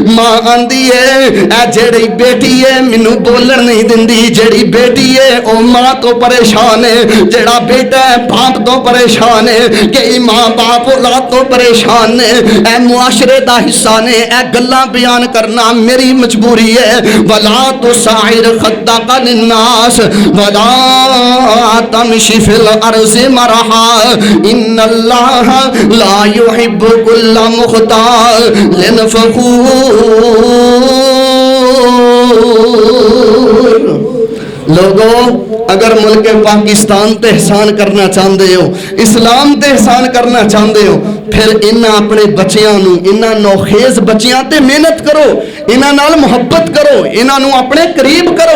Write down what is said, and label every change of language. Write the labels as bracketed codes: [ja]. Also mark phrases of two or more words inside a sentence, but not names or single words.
[pa] ماں آنہدی ہے اے جیہڑی بیٹی ہے مینوں بولن نہیں دیندی، جیہڑی بیٹی ہے او ماں تو پریشان ہے، جیہڑا بیٹا ہے باپ تو پریشان ہے، کئی ماں باپ اولاد تو پریشان نے. اے معاشرے دا حصہ نے، اے گلاں بیان کرنا میری مجبوری ہے. [ar] ولا تصعر خدك للناس ولا تمش في الأرض مرحا إن الله لا يحب كل مختال فخور. [pa] لوگوں اگر ملک پاکستان تے احسان کرنا چاہتے ہو، اسلام تے احسان کرنا چاہتے ہو، فیر انہاں اپنے بچیاں نوں، انہاں نوخیز بچیاں تے محنت کرو، انہاں نال محبت کرو، انہاں نوں اپنے قریب کرو.